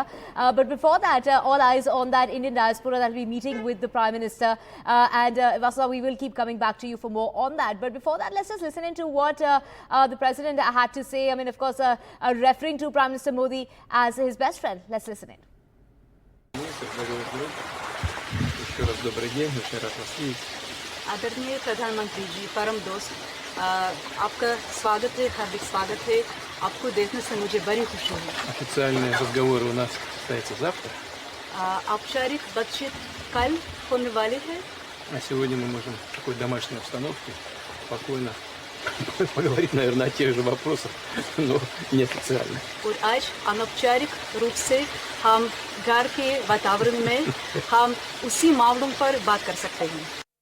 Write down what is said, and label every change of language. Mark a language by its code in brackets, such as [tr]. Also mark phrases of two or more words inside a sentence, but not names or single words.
[en] But before that, all eyes on that Indian diaspora that will be meeting with the Prime Minister. Vasu, we will keep coming back to you for more on that. But before that, let's just listen into what the President had to say. I mean, of course, referring to Prime Minister Modi as his best friend. Let's listen in. [ru] Еще раз добрый день, очень рад вас видеть. [hi] आदरणीय प्रधानमंत्री जी, परम दोस्त, आपका स्वागत है, हार्दिक स्वागत है। आपको देखने से मुझे बड़ी खुशी है। [ru] Официальные разговоры у нас состоятся завтра. [hi] औपचारिक बातचीत कल होने वाली है। [ru] А сегодня мы можем в такой домашней обстановке спокойно поговорить, наверное, о тех же вопросах, но неофициально. [hi] और आज अनौपचारिक रूप से हम घर के वातावरण में हम उसी मामलों पर बात कर सकते हैं।